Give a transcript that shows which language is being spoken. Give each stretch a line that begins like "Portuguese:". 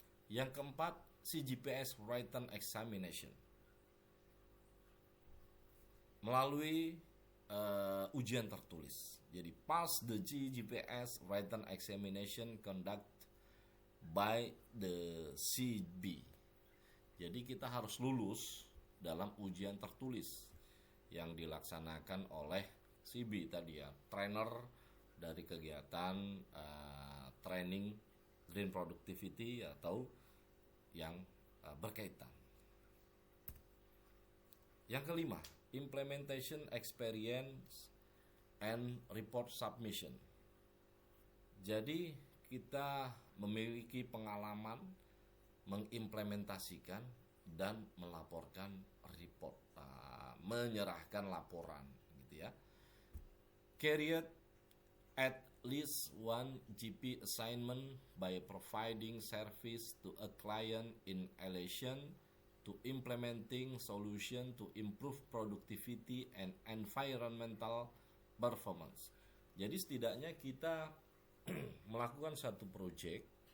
Indonesian: Yang keempat,
English: CGPS written examination.
Indonesian: Melalui ujian tertulis.
English: Jadi pass the CGPS written examination conduct by the CB.
Indonesian: Jadi kita harus lulus dalam ujian tertulis yang dilaksanakan oleh CB tadi ya, trainer dari kegiatan training green productivity atau yang berkaitan. Yang kelima,
English: implementation experience and report submission.
Indonesian: Jadi kita memiliki pengalaman mengimplementasikan dan melaporkan report, menyerahkan laporan gitu ya.
English: Carried at least one GP assignment by providing service to a client in relation to implementing solution to improve productivity and environmental performance.
Indonesian: Jadi setidaknya kita melakukan satu project